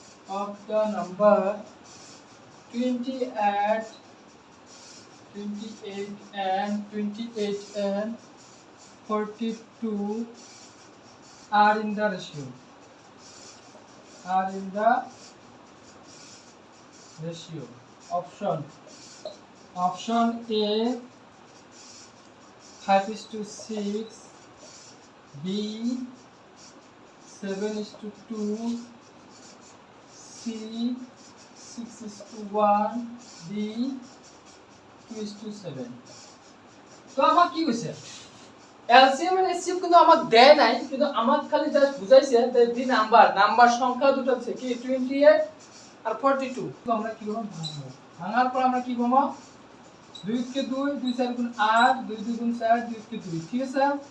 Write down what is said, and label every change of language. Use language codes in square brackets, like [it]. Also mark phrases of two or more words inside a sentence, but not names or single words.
[en] of the number 28 and 42 are in the ratio. Option A 5:6, B 7:2, C 6:1, D 2:7. [as] তো আমাক কি কৈছে [en] LCM and SCM [as] কিন্তু আমাক দেয় নাই, কিন্তু আমাক খালি জাস্ট বুঝাইছে যে [en] the number [as] সংখ্যা দুটো আছে কি 28 আর 42। তো আমরা কি করব ভাঙার পর আমরা কি করব 2 কে 2 2 4 গুণ 8 2 2 গুণ 4 2 কে 2, ঠিক আছে।